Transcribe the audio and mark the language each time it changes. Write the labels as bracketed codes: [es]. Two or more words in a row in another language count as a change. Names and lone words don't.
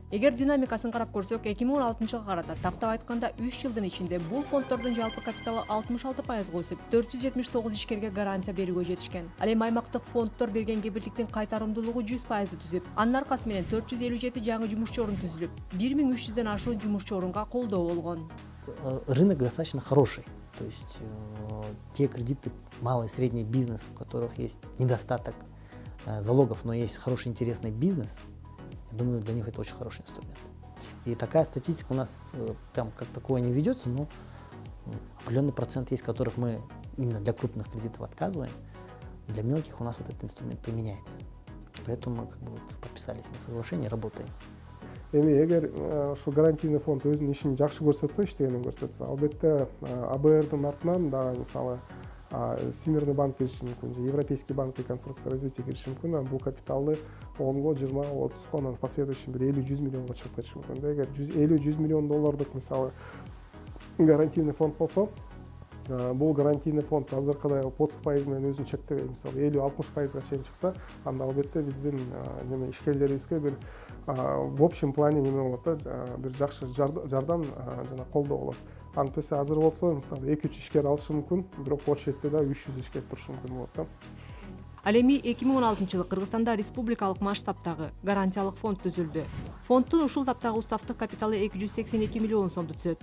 [ky] Эгер динамикасын карап көрсөк, 2016-жылга карата тактап айтканда 3 жылдын ичинде бул фонддордун жалпы капиталы 66%га өсүп, 479 ишкерге гарантия берүүгө жетишкен. Ал эми аймактык фонддор берген кепилдиктин кайтарымдуулугу 100%ды түзүп, анын аркасы менен 457 жаңы жумушчу орун түзүлүп, 1300дөн ашуун жумушчу орунга колдоо болгон. [ru] Рынок достаточно хороший. То есть те кредиты, малый и средний бизнес, у которых есть недостаток залогов, но есть хороший интересный бизнес, я думаю, для них это очень хороший инструмент. И такая статистика у нас прям как такое не ведется, но определенный процент есть, которых мы именно для крупных кредитов отказываем, для мелких у нас вот этот инструмент применяется. Поэтому мы как бы вот подписались на соглашение, работаем. [ky] Эми эгер ушу гарантийный фонд өзүнүн ишин жакшы көрсөтсө, иштегенин көрсөтсө, албетте АБРдын артынан дагы мисалы Всемирный банк кириши мүмкүн, же Европейский банк реконструкция развития кириши мүмкүн, бул капиталды 10го, 20, 30го, анан последующий бир 50-100 миллионго чыгып кетиши мүмкүн. Эгер 50-100 миллион доллардык мисалы [ru] гарантийный фонд [ky] болсо, бул гарантийный фонд азыркыдай 30% менен өзүн чектебей, мисалы 50-60%га чейин чыкса, анда албетте биздин неме ишкерлерибизге бир [ru] в общем плане [ky] неме болот да, бир жакшы жардам жана колдоо болот. Антпесе азыр болсо, мисалы 2-3 ишкер алышы мүмкүн, бирок очередде да 300 ишкер турушу мүмкүн болот да. Ал эми 2016 жылы Кыргызстанда республикалык масштабтагы гарантиялык фонд түзүлдү. Фонддун ушул таптагы уставдык капиталы 282 миллион сомду түзөт.